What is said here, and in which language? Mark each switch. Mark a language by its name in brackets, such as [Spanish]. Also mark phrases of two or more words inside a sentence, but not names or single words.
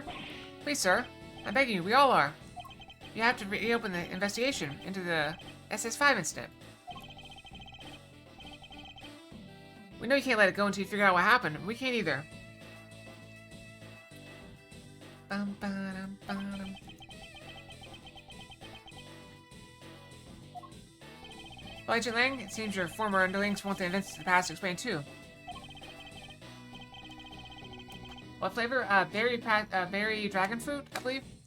[English] Please, sir. I'm begging you, we all are. You have to reopen the investigation into the SS5 incident. We know you can't let it go until you figure out what happened. We can't either. Bum, ba-dum, ba-dum. Well, Agent Lang, it seems your former underlings want the events of the past explained too. What flavor? Berry dragon fruit, I believe.